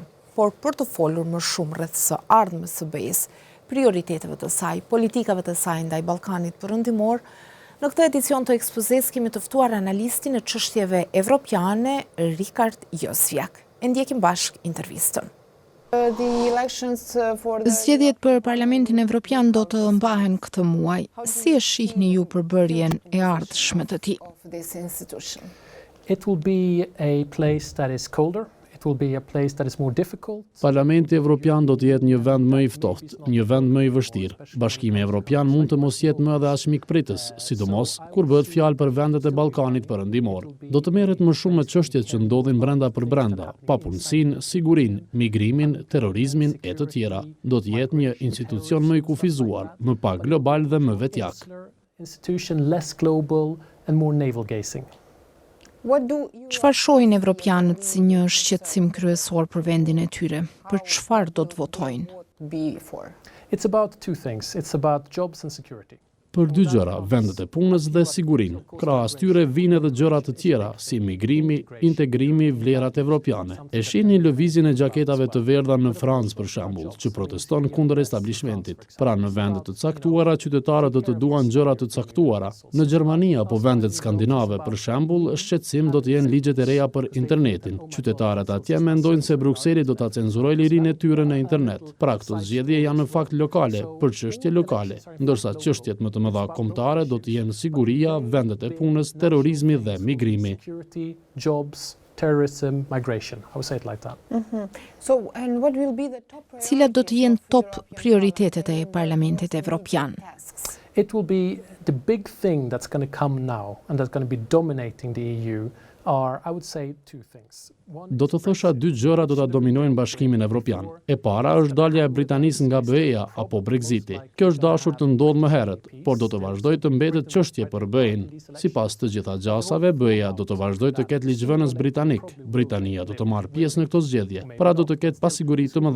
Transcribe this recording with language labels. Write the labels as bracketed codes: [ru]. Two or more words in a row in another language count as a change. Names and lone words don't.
[sq] Por për të folur më shumë rreth së ardhmes së BE-s, prioriteteve të saj, politikave të saj ndaj Ballkanit Perëndimor, në këtë edicion të ekspozes kemi të ftuar analistin e çështjeve evropiane, Rikard Josviak. E ndjekim bashk intervistën. Zgjedhjet për Parlamentin Evropian do të mbahen këtë muaj. Si e shihni ju përbërjen e ardhshme të tij? [en] It will be a place that is colder. It will be a place that is more difficult. [sq] Parlamenti Evropian do të jetë një vend më i ftohtë, një vend më i vështirë. Bashkimi Evropian mund të mos jetë më edhe as mikpritës, sidomos kur bëhet fjalë për vendet e Ballkanit Perëndimor. Do të merret më shumë me çështjet që ndodhin brenda për brenda, papunësinë, sigurinë, migrimin, terrorizmin e të tjera. Do të jetë një institucion më i kufizuar, më pak global dhe më vetjak. [en] Institution less global and more navel gazing. [sq] Çfarë shohin evropianët si një shqetësim kryesor për vendin e tyre? Për çfarë do të votojnë? [en] It's about two things. It's about jobs and security. [sq] Për dy gjëra, vendet e punës dhe sigurinë. Krahas tyre vijnë edhe gjëra të tjera, si migrimi, integrimi, vlerat evropiane. E shihni lëvizjen e xhaketave të verdha në Francë për shembull, që proteston kundër establishmentit. Pra në vende të caktuara, qytetarët do të duan gjëra të caktuara. Në Gjermani apo vendet skandinave për shembull, shqetësim do të jenë ligjet e reja për internetin. Qytetarët atje mendojnë se Brukseli do ta cenzurojë lirinë e tyre në internet. Pra këto zgjedhje janë në fakt lokale, për çështje lokale, ndërsa çështjet më të mëdha kombëtare do të jenë siguria, vendet e punës, terrorizmi dhe migrimi. [en] Jobs, terrorism, migration. I would say it like that. [sq] Cilat do të jenë top prioritetet e Parlamentit Evropian? [en] It will be the big thing that's going to come now and that's going to be dominating the EU are, I would say, two things. [sq] Do të thosha dy gjëra do ta dominojnë Bashkimin Evropian. E para është dalja e Britanisë nga BE-ja apo Brexiti. Kjo është dashur të ndodhë më herët, por do të vazhdojë të mbetet çështje për BE-n. Sipas të gjitha gjasave, BE-ja do të vazhdojë të ketë ligjvënës britanik. Britania do të marrë pjesë në këto zgjedhje, pra do të ketë pasiguri të mëdha.